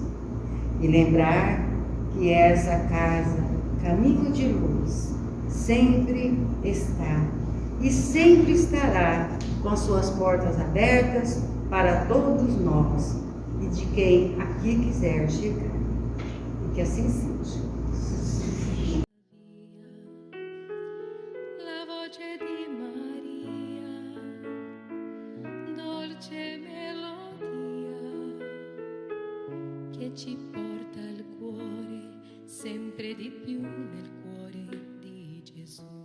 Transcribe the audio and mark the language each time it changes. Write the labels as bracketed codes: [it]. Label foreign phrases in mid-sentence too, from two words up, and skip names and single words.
[pt] E lembrar que essa casa, caminho de luz, sempre está e sempre estará com suas portas abertas para todos nós e de quem aqui quiser chegar. E que assim seja. [it] La voce di Maria, dolce melodia, che ci porta al cuore, sempre di più nel cuore di Gesù.